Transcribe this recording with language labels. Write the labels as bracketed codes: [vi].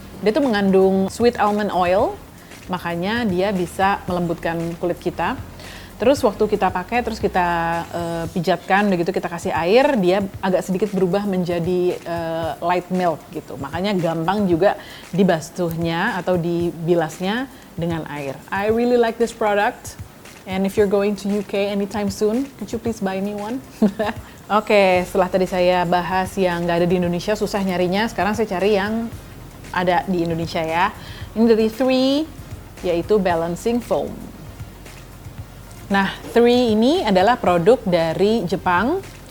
[id] Dia tuh mengandung sweet almond oil, makanya dia bisa melembutkan kulit kita. Terus waktu kita pakai, terus kita pijatkan, begitu kita kasih air, dia agak sedikit berubah menjadi light milk gitu. Makanya gampang juga dibasuhnya atau dibilasnya dengan air. [en] I really like this product. And if you're going to UK anytime soon, could you please buy me one? [id] Oke, setelah tadi saya bahas yang nggak ada di Indonesia, susah nyarinya. Sekarang saya cari yang ada di Indonesia ya. Ini dari 3, yaitu Balancing Foam. Nah, 3 ini adalah produk dari Jepang.